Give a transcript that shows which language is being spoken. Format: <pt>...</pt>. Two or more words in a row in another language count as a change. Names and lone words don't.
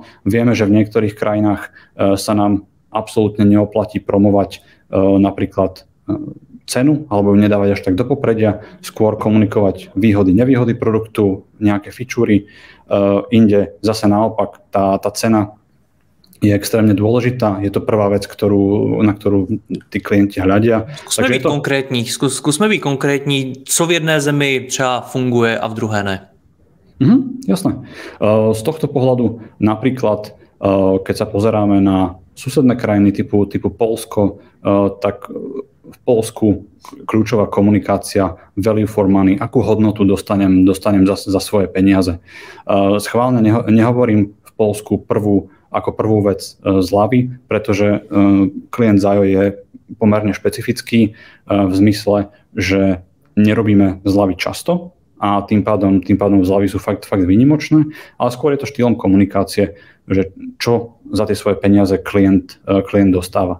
<sk>Vieme, že v niektorých krajinách sa nám absolútne neoplatí promovať napríklad cenu, alebo ju nedávať až tak do popredia, skôr komunikovať výhody, nevýhody produktu, nejaké fičúry. Inde zase naopak tá cena je extrémne dôležitá. Je to prvá vec, na ktorú tí klienti hľadia.</sk> <cs>Zkusme být konkrétní, co v jedné zemi třeba funguje a v druhé ne.</cs> <sk>Jasné. Z tohto pohľadu napríklad, keď sa pozeráme na susedné krajiny typu Poľsko, tak v Poľsku kľúčová komunikácia,</sk> <en>value for money,</en> <sk>akú hodnotu dostanem za svoje peniaze. Schválne nehovorím v Poľsku ako prvú vec zľavy, pretože klient Zajo je pomerne špecifický v zmysle, že nerobíme zľavy často a tým pádom zľavy sú fakt výnimočné, ale skôr je to štýlom komunikácie, že čo za tie svoje peniaze klient dostáva.</sk>